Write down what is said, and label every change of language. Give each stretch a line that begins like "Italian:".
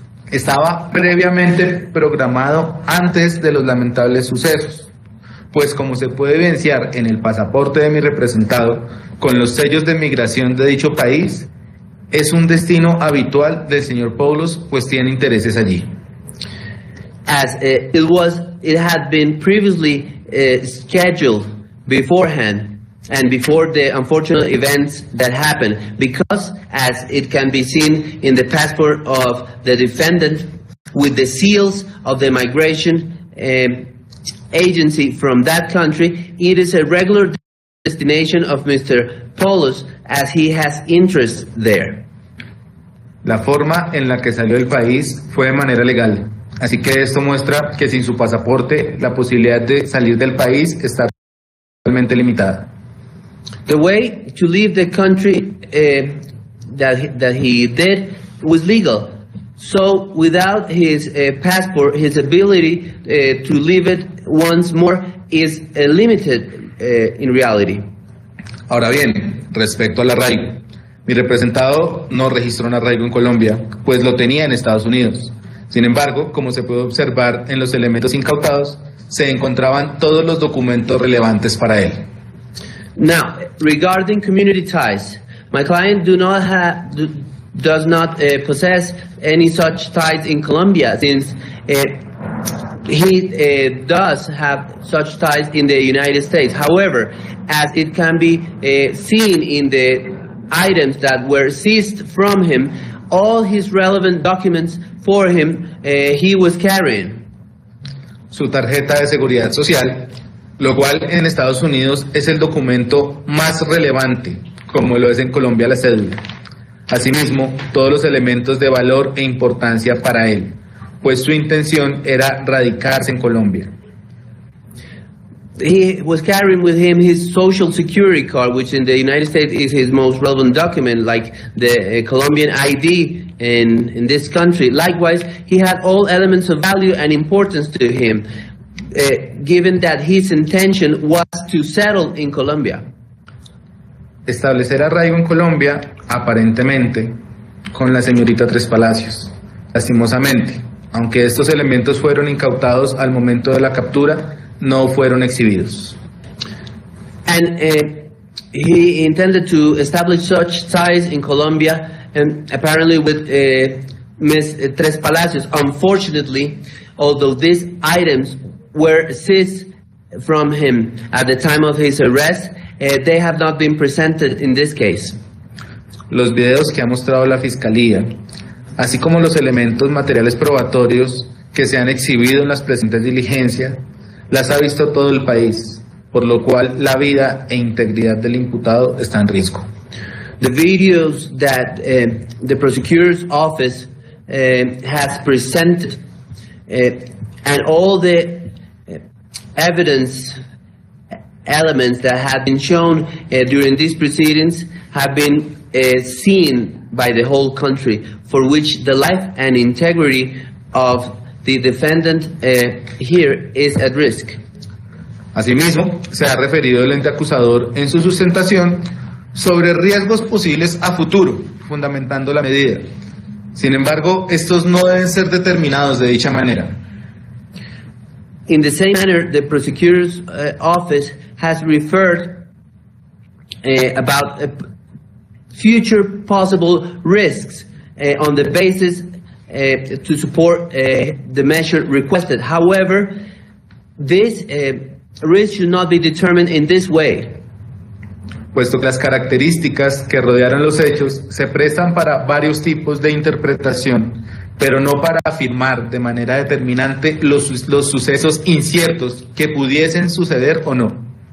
Spanish: estaba previamente programado antes de los lamentables sucesos, pues como se puede evidenciar en el pasaporte de mi representado, con los sellos de migración de dicho país, es un destino habitual del señor Poulos, pues tiene intereses allí.
English: As it had been previously scheduled beforehand and before the unfortunate events that happened, because as it can be seen in the passport of the defendant with the seals of the migration agency from that country, it is a regular destination of Mr. Poulos as he has interest there.
Spanish: La forma en la que salió del país fue de manera legal. Así que esto muestra que sin su pasaporte la posibilidad de salir del país está realmente limitada.
English: The way to leave the country that he did was legal. So without his passport, his ability to leave it once more is limited in reality.
Spanish: Ahora bien, respecto al arraigo, Mi representado no registró un arraigo en Colombia, pues lo tenía en Estados Unidos. Sin embargo, como se puede observar en los elementos incautados, se encontraban todos los documentos relevantes para él.
English: Now, regarding community ties, my client does not possess any such ties in Colombia, since he does have such ties in the United States. However, as it can be seen in the items that were seized from him, all his relevant documents for him he was carrying.
Spanish: Su tarjeta de seguridad social, lo cual en Estados Unidos es el documento más relevante, como lo es en Colombia la cédula. Asimismo, todos los elementos de valor e importancia para él, pues su intención era radicarse en Colombia.
English: He was carrying with him his social security card, which in the United States is his most relevant document, like the Colombian ID in this country. Likewise, he had all elements of value and importance to him, given that his intention was to settle in Colombia.
Spanish: Establecer arraigo en Colombia, aparentemente, con la señorita Trespalacios. Lastimosamente, aunque estos elementos fueron incautados al momento de la captura, no fueron exhibidos.
English: And he intended to establish such ties in Colombia, and apparently with Ms. Trespalacios. Unfortunately, although these items were seized from him at the time of his arrest, they have not been presented in this case.
Spanish: Los videos que ha mostrado la Fiscalía, así como los elementos materiales probatorios que se han exhibido en las presentes diligencias, las ha visto todo el país, por lo cual la vida e integridad del imputado está en riesgo.
English: The videos that the prosecutor's office has presented and all the evidence elements that have been shown during these proceedings have been seen by the whole country, for which the life and integrity of the defendant here is at risk.
Spanish: Asimismo, se ha referido el ente acusador en su sustentación sobre riesgos posibles a futuro, fundamentando la medida. Sin embargo, estos no deben ser determinados de dicha manera.
English: In the same manner, the prosecutor's office has referred about future possible risks on the basis to support the measure requested. However, this risk should not be determined in this way.
Spanish: Puesto que las características que rodearon los hechos se prestan para varios tipos de interpretación, pero no para afirmar de manera determinante los sucesos inciertos que pudiesen suceder o no.